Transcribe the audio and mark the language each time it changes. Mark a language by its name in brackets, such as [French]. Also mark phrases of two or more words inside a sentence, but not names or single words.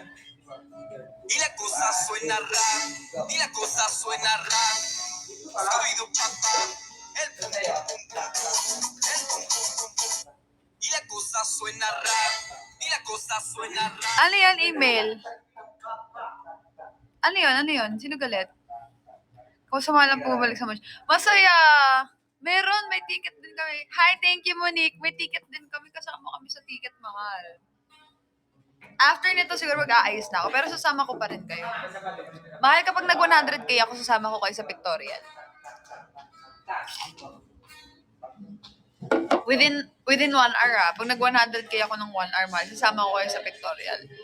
[Spanish] Y la cosa suena rap, y la cosa suena rap. Scooby-Doo papá, el pum pum pum pum, el pum pum pum pum. Y la cosa suena rap, y la cosa suena rap. [Filipino] Ano yan, email? Ano yun? Sino galit? Kung sumalang pumabalik sa match. Masaya! Meron, may ticket din kami. [English] Hi, thank you, [Filipino] Monique. May ticket din kami. Kasama kami sa ticket, mahal. After nito, siguro mag-aayos na ako. Pero sasama ko pa rin kayo. Mahal, kapag nag-100k ako, sasama ko kayo sa pictorial. [English] Within 1 hour, [Filipino] pag nag-100k ako ng 1 hour, mahal, sasama ko kayo sa pictorial.